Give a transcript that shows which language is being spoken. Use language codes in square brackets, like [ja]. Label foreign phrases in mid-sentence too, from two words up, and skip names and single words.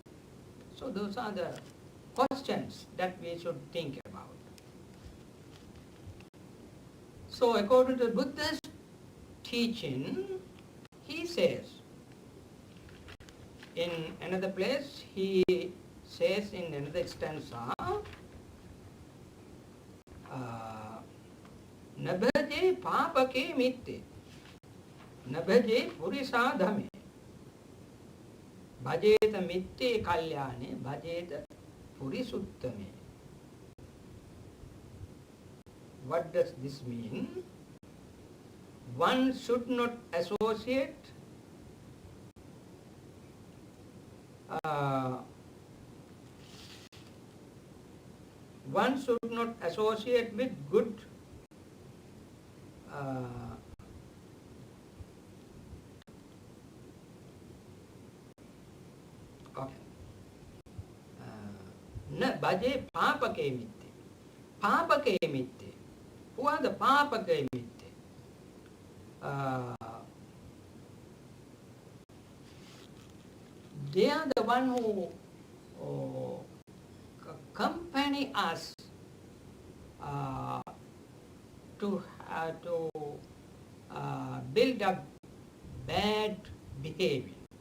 [en] So those are the questions that we should think about. So according to Buddha's teaching, he says, in another place, he says in another stanza, [pi] Nabhaje papake mitte, Nabhaje purisadhame, Bhajeta mitte kalyane, Bhajeta purisuttame. [en] What does this mean? One should not associate with good [pi] na bhaje papake mitte. Papake mitte. [en] Who are the [pi] papake mitte? [en] They are the one who accompany us to build up bad behavior.